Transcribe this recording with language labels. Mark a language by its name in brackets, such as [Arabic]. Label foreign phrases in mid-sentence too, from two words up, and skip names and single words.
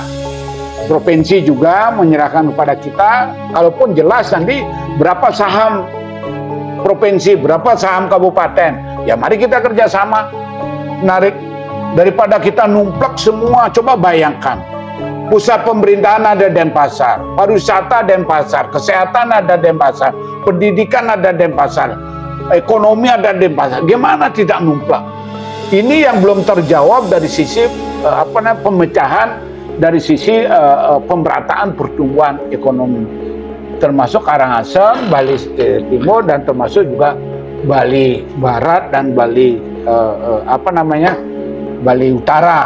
[Indonesian] Provinsi juga menyerahkan kepada kita. Kalaupun jelas nanti berapa saham provinsi, berapa saham kabupaten, ya mari kita kerjasama menarik. Daripada kita numplak semua. Coba bayangkan, pusat pemerintahan ada Denpasar, pariwisata Denpasar, kesehatan ada Denpasar, pendidikan ada Denpasar, ekonomi ada Denpasar. Gimana tidak numplak? Ini yang belum terjawab dari sisi pemecahan, dari sisi pemerataan pertumbuhan ekonomi, termasuk Karangasem, Bali Timur, dan termasuk juga Bali Barat dan Bali Bali Utara.